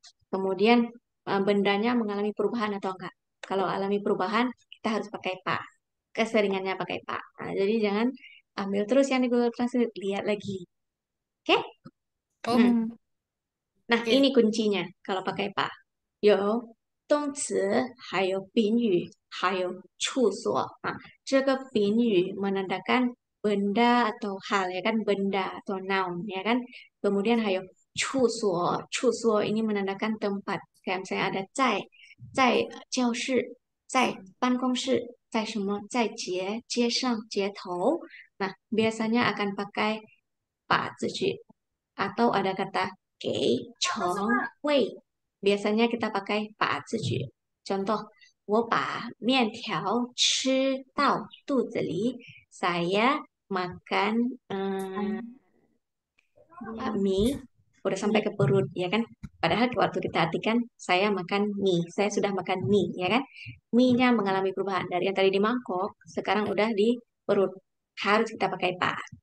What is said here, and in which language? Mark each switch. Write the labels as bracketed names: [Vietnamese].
[Indonesian] Kemudian bendanya mengalami perubahan atau enggak. Kalau alami perubahan, kita harus pakai pa. Keseringannya pakai pa. Nah, jadi jangan ambil terus yang di Google Translate, lihat lagi. Oke? Oh, Hmm. Nah, oke. ini kuncinya kalau pakai pa. [Chinese] 有动词，还有宾语，还有处所啊。这个宾语 [Indonesian] menandakan benda atau hal ya kan benda atau noun ya kan. Kemudian [Chinese] 还有处所， [Indonesian] 处所 ini menandakan tempat. Kayak misalnya ada [Chinese] 在教室，在办公室，在什么，在街上、街头。 [Indonesian] Nah, biasanya akan pakai 把字句 atau ada kata 给、成、为。 Biasanya kita pakai 把字句。 Contoh, [Chinese] 我把面条吃到肚子里. [Indonesian] Saya makan mie udah sampai ke perut, ya kan? Padahal waktu kita artikan saya makan mie, saya sudah makan mie, ya kan? Mie-nya mengalami perubahan dari yang tadi di mangkok, sekarang udah di perut. Harus kita pakai pa.